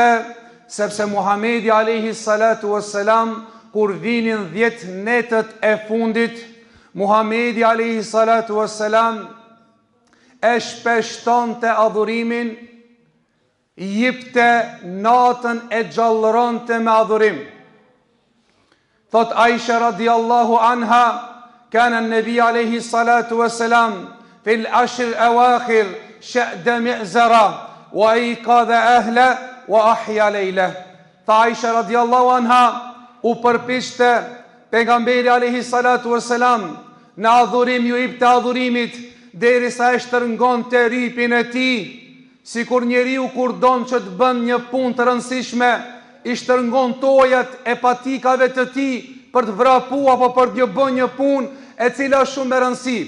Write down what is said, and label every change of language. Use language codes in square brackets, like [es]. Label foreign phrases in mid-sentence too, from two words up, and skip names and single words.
[sq] Sepse Muhamedi [ar] عليه الصلاة والسلام, [sq] kur vinin 10 netët e fundit, Muhamedi [ar] عليه الصلاة والسلام [sq] e shpeshtonte adhurimin, jipte natën e gjallëronte me adhurim. [ar] Thot عائشة رضي الله عنها كان النبي عليه الصلاة والسلام في العشر الأواخر شد مئزره وأيقظ أهله وأحيا ليله. [sq] Tha Aisha [ar] رضي الله عنها, [sq] u përpiqte pejgamberi [ar] عليه الصلاة والسلام [sq] në adhurim, ju jepte adhurimit derisa e shtërngonte ripin e tij, sikur njeriu kur don që të bën një punë të rëndësishme, i shtërngon tojat e patikave të tij për të vrapu apo për të bërë një punë e cila është shumë e rëndësishme.